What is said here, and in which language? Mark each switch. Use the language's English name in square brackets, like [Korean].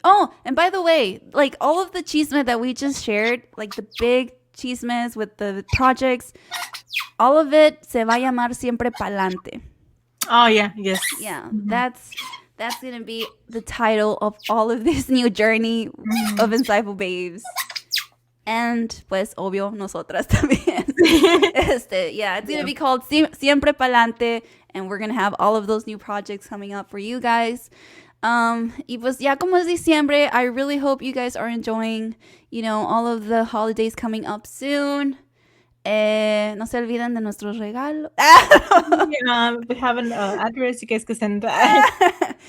[English] Oh, and by the way, like all of the chisme that we just shared, like the big chismes with the projects, all of it [Spanish] se va a llamar Siempre Pa'lante. [English] Oh yeah, yes. Yeah, that's gonna be the title of all of this new journey of Insightful Babes. And [Spanish] pues obvio nosotras también. [English] Yeah, it's gonna be called Siempre Pa'lante, and we're gonna have all of those new projects coming up for you guys. [Spanish] Y pues ya como es diciembre, [English] I really hope you guys are enjoying, all of the holidays coming up soon. [Spanish] No se olviden de nuestros regalos. [English] Yeah, we have an address you guys can send that.